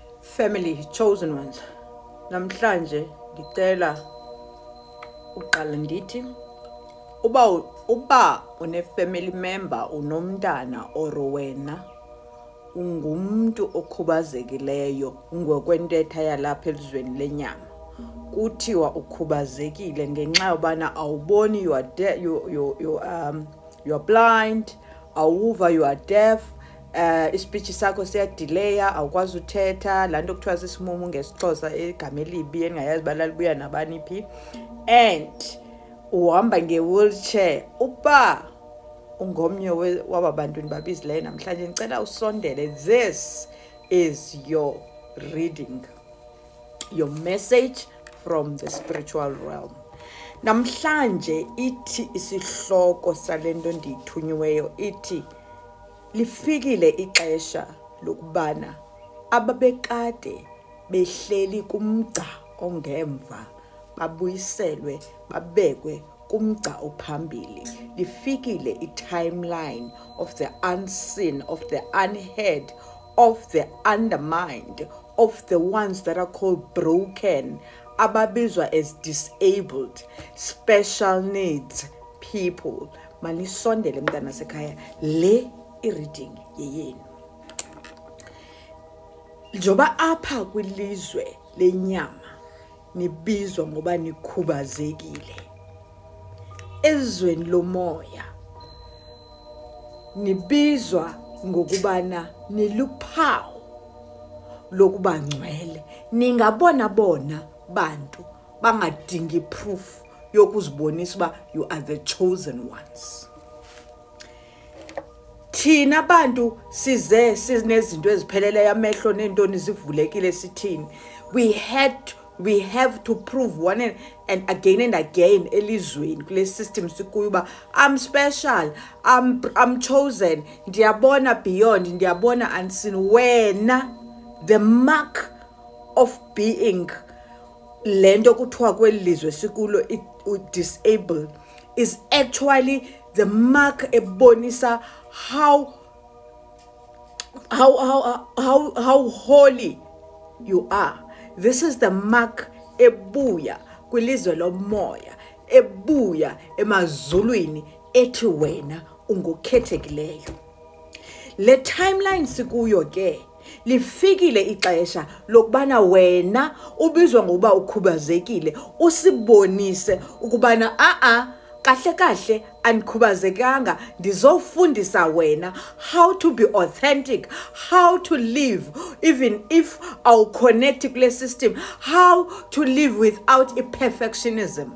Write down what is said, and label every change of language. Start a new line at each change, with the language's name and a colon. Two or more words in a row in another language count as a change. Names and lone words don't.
English: Family, chosen ones.
Xhosa: Namhlanje ngicela uqala ndithi uba une-
English: family member,
Xhosa: unomntana or wena ungumntu okhubazekileyo ngokwentetha yalapha elizweni lenyama, kuthiwa ukhubazekile ngenxa yobana awuboni,
English: you are blind, awuva, you are deaf,
Xhosa: ispeech sakho siyadileya, awukwazi uthetha, laa nto kuthiwa sisimumu ngesiXhosa, igama elibi endingayazi uba lalibuya nabani phi, and uhamba nge-wheelchair. Uba ungomnye waba bantu ndibabizileyo namhlanje, ndicela usondele.
English: This is your reading, your message from the spiritual realm.
Xhosa: Namhlanje ithi isihloko sale nto ndiyithunyiweyo ithi lifikile ixesha lokubana ababekade behleli kumgca ongemva babuyiselwe babekwe kumgca ophambili.
English: Lifikile i-timeline of the unseen, of the unheard, of the undermined, of the ones that are called broken, ababizwa as disabled, special needs people.
Xhosa: Manisondele mntana sekhaya, le i-reading yeyenu. Njoba apha kwilizwe lenyama nibizwa ngoba nikhubazekile, ezweni lomoya nibizwa ngokubana niluphawu lokuba ngcwele. Ningabona bona bantu bangadingi proof yokuzibonisa uba
English: you are the chosen ones.
Xhosa: Thina bantu size sinezinto ezipheleleyo, amehlo neentoni zivulekile, sithini,
English: we have to prove one and again
Xhosa: elizweni kule
English: system
Xhosa: sikuyo uba
English: I'm special, I'm chosen,
Xhosa: ndiyabona beyond, ndiyabona unseen.
English: Wena the mark of being
Xhosa: lento kuthiwa kweli lizwe sikulo
English: disabled is actually the mark ebonisa how holy you are. This is the mark
Xhosa: ebuya kwilizwe lomoya, ebuya emazulwini, ethi wena ungukhethekileyo. Le timeline sikuyo ke lifikile ixesha lokubana wena ubizwa ngokuba ukhubazekile usibonise ukubana kahle kahle anikhubazekanga, ndizofundisa wena
English: how to be authentic, how to live even if
Xhosa: awuconnect kule system,
English: how to live without perfectionism.